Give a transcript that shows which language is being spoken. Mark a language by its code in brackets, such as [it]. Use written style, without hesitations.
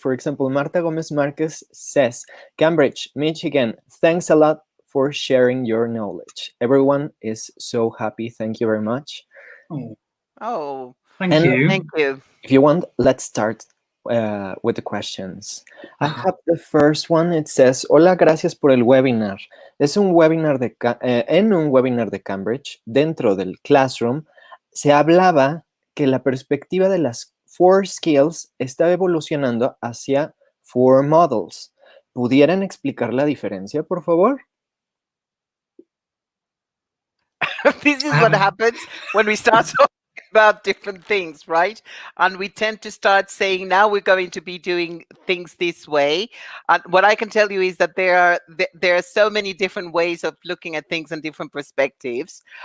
[en] For example, Marta Gomez Marquez says, Cambridge, Michigan, thanks a lot for sharing your knowledge. Everyone is so happy. Thank you very much. Oh, thank you. Thank you. If you want, let's start with the questions. I have the first one. It says, [es] hola, gracias por el webinar. En un webinar de Cambridge, dentro del classroom, se hablaba que la perspectiva de las 4 skills estaba evolucionando hacia 4 models. ¿Pudieran explicar la diferencia, por favor? [en] This is what happens when we start talking about different things, right? And we tend to start saying, now we're going to be doing things this way. And what I can tell you is that there are so many different ways of looking at things and different perspectives.